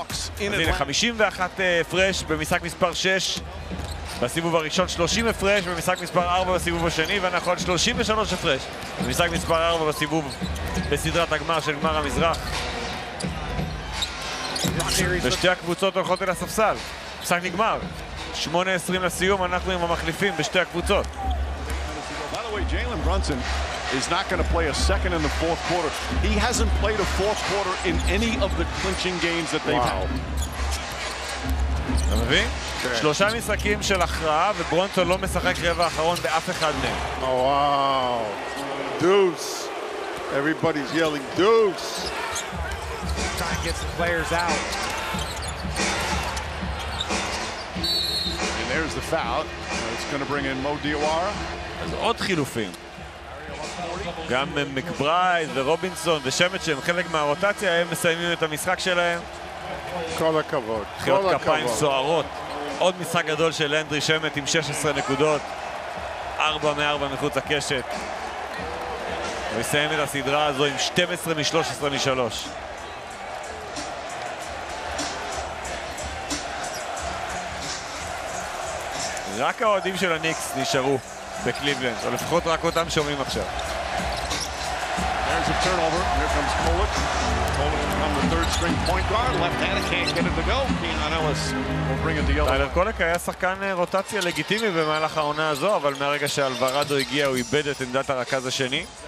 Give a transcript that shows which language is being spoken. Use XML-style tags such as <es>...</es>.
<he>אז הנה, 51 הפרש במשחק מספר 6 בסיבוב הראשון, 30 הפרש במשחק מספר 4 בסיבוב השני, ואנחנו עוד 33 הפרש במשחק מספר 4 בסיבוב בסדרת הגמר של גמר המזרח. ושתי הקבוצות הולכות אל הספסל. משחק נגמר. 8:20 לסיום, אנחנו עם המחליפים בשתי הקבוצות.</he> <en>By the way, Jalen Brunson is not going to play a second in the fourth quarter. He hasn't played a fourth quarter in any of the clinching games that they've had.</en> <he>אתה מבין? שלושה משחקים של הכרעה, וברונסון לא משחק רבע אחרון באף אחד מהם. וואו. דוס.</he> <en>Everybody's yelling, דוס. Time gets the players out. And there's the foul. It's going to bring in Mo Diawara.</en> <he>אז עוד חילופים. גם מקברייד ורובינסון ושמט שהם חלק מהרוטציה, הם מסיימים את המשחק שלהם. כל הכבוד. חיות כפיים סוערות. עוד משחק גדול של אנדרי שמט עם 16 נקודות. 4-4 מחוץ הקשת. הוא יסיים את הסדרה הזו עם 12-13-3. רק האוהדים של הניקס נשארו בקליבלנד, או לפחות רק אותם שומעים עכשיו.</he> <en>There's a turnover. Here comes Pollock. Pollock from the third string point guard. Left hand can't get it to go. Keenan Ellis will bring it to yellow.</en> <he>טיילר קולק היה שחקן רוטציה לגיטימי במהלך העונה הזו, אבל מהרגע שאלוורדו הגיע הוא איבד את עמדת הרכז השני.</he>